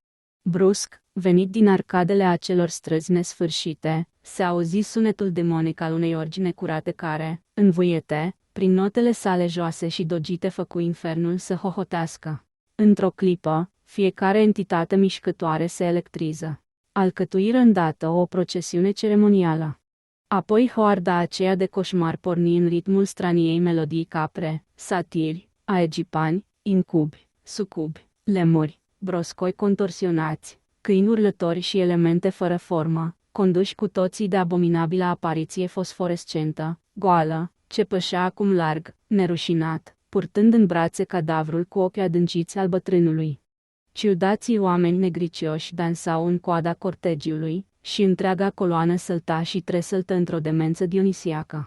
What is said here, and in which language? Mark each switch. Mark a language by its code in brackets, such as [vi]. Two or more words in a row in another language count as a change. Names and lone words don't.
[ro] Brusc, venit din arcadele acelor străzi nesfârșite, se auzi sunetul demonic al unei orgi necurate care, învuiete, prin notele sale joase și dogite făcu infernul să hohotească. Într-o clipă, fiecare entitate mișcătoare se electriză. Alcătuiră îndată o procesiune ceremonială. Apoi hoarda aceea de coșmar porni în ritmul straniei melodii capre, satiri, aegipani, incubi, sucubi, lemuri, broscoi contorsionați, câini urlători și elemente fără formă, conduși cu toții de abominabilă apariție fosforescentă, goală, ce pășea acum larg, nerușinat, purtând în brațe cadavrul cu ochii adânciți al bătrânului. Ciudații oameni negricioși dansau în coada cortegiului, și întreaga coloană sălta și tresăltă într-o demență dionisiacă.